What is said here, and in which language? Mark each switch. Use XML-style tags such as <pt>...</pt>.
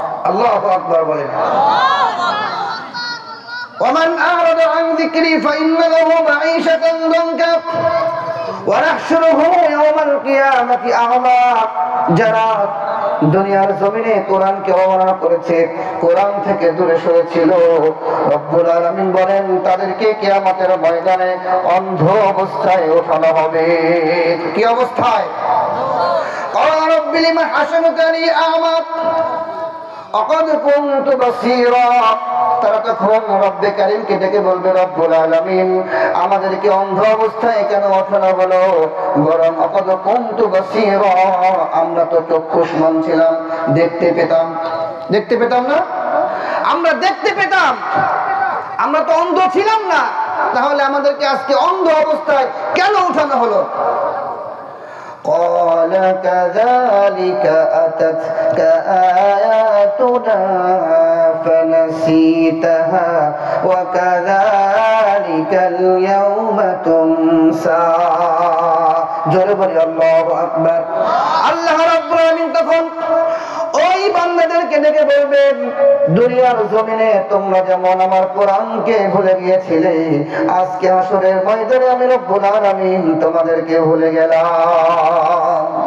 <ar>الله أكبر</ar> <bn>বলেন।</bn> <ar>ومن أعرض عن ذكري فإن له معيشة ضنكا ونحشره يوم القيامة أعمى।</ar> <bn>যারা দুনিয়ার জমিনে কোরআনকে অবমাননা করেছে, কোরআন থেকে দূরে সরেছিল, রব্বুল আলামিন বলেন তাদেরকে কিয়ামতের ময়দানে অন্ধ অবস্থায় ওঠানো হবে। কি অবস্থায়?</bn> <ar>ক্বালা রাব্বি লিমা হাশারতানি আ'মা ওয়াকাদ কুনতু বাসীরা।</ar> <bn>তারা তখন রব্বে কারীমকে ডেকে বলবে, রব্বুল আলামিন আমাদেরকে অন্ধ অবস্থায় কেন ওঠানো হলো? বরং</bn> <ar>ওয়াকাদ কুনতু বাসীরা,</ar> <bn>আমরা তো চক্ষুষ্মান ছিলাম, দেখতে পেতাম না? আমরা দেখতে পেতাম, আমরা তো অন্ধ ছিলাম না, তাহলে আমাদেরকে আজকে অন্ধ অবস্থায় কেন ওঠানো হলো?</bn> <ar>قال كذلك أتتك آياتنا فنسيتها وكذلك اليوم تنسى।</ar> <bn>জোরে বলি আল্লাহু আকবার। আল্লাহ রাব্বুল আলামিন তখন ওই ওই বান্দাদেরকে ডেকে বলবেন, দুনিয়ার জমিনে তোমরা যেমন আমার কোরআনকে ভুলে গিয়েছিলে, আজকে হাসরের ময়দানে আমি রব্বুল আলামিন তোমাদেরকে ভুলে গেলাম।</bn>